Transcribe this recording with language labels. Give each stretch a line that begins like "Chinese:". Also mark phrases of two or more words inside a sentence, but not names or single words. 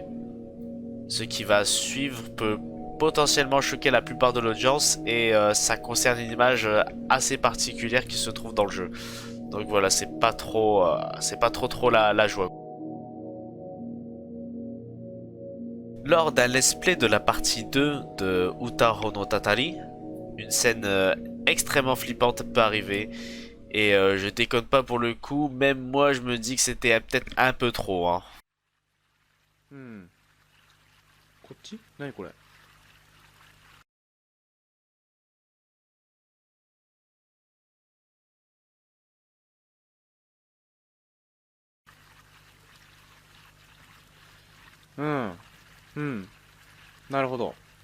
French: Ce qui va suivre peut potentiellement choquer la plupart de l'audience et ça concerne une image assez particulière qui se trouve dans le jeu. Donc voilà, c'est pas trop la joie. Lors d'un let's play de la partie 2 de Uta Hono Tatari, une scène extrêmement flippante peut arriver. Et je déconne pas pour le coup, même moi je me dis que c'était peut-être un peu trop. Hein.
Japanese: こっち何これなるほど。